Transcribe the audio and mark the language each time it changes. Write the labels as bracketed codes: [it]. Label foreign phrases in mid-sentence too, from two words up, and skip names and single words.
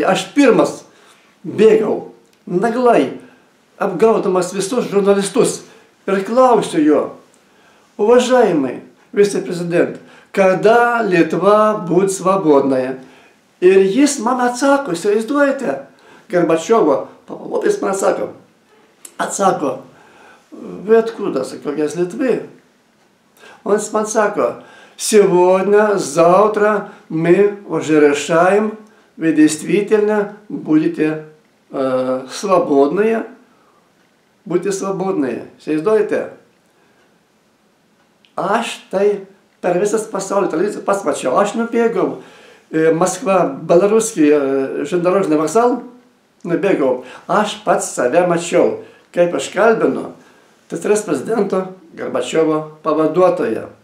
[lt] Aš pirmas bėgau naglai, apgaudamas visus žurnalistus ir klausiu jo: [ru] уважаемый viceprezident, [lt] kada Lietuva [ru] быть свободная? [lt] Ir jis man atsako, įsivaizduojate, Gorbačiovo pavaduotojas man atsako, [ru] вы откуда? Sakau, я из Литвы. Он [lt] man sako, [ru] сегодня, завтра мы уже решаем, вы действительно будете свободные. Будьте свободные. [lt] Įsivaizduojate? Aš tai per visas pasaulio televiziją pats mačiau. Aš nubėgau Maskva, Belarusija, [ru] Железничный вокзал, [lt] nubėgau. Aš pats save mačiau, kaip aš kalbinu TSRS prezidento Gorbačiovo pavaduotoją.